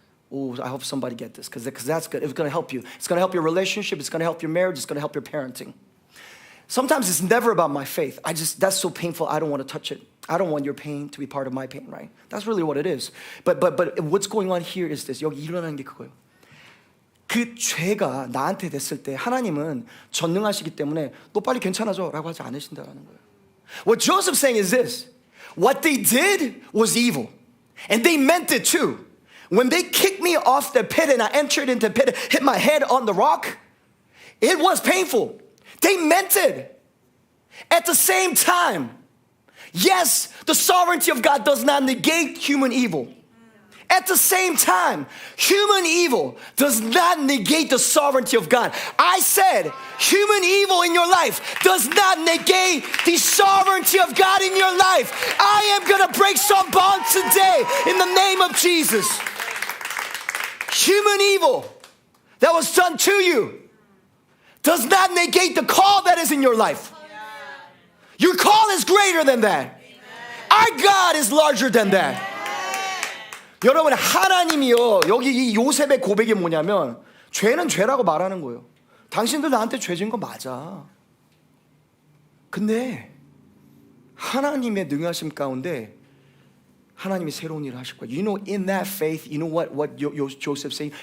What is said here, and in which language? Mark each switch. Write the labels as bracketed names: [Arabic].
[English] Oh, I hope somebody get this because that's good. It's going to help you. It's going to help your relationship. It's going to help your marriage. It's going to help your parenting. Sometimes it's never about my faith. That's so painful. I don't want to touch it. I don't want your pain to be part of my pain, right? That's really what it is. But what's going on here is this. [Korean] 여기 일어나는 게 그거예요. 그 죄가 나한테 됐을 때 하나님은 전능하시기 때문에 너 빨리 괜찮아져 라고 하지 않으신다는 거예요. [English] What Joseph's saying is this. What they did was evil. And they meant it too. When they kicked me off the pit and I entered into the pit, hit my head on the rock, it was painful. They meant it. At the same time, yes, the sovereignty of God does not negate human evil. At the same time, human evil does not negate the sovereignty of God. I said, human evil in your life does not negate the sovereignty of God in your life. I am going to break some bonds today in the name of Jesus. Human evil that was done to you does not negate the call that is in your life. Your call is greater than that. Our God is larger than that. [Korean] 여러분, 하나님이요, 여기 이 요셉의 고백이 뭐냐면 죄는 죄라고 말하는 거예요. 당신들 나한테 죄 진 거 맞아. 근데 하나님의 능하심 가운데 하나님이 새로운 일을 하실 거예요. [English] You know, in that faith, you know what Joseph's saying?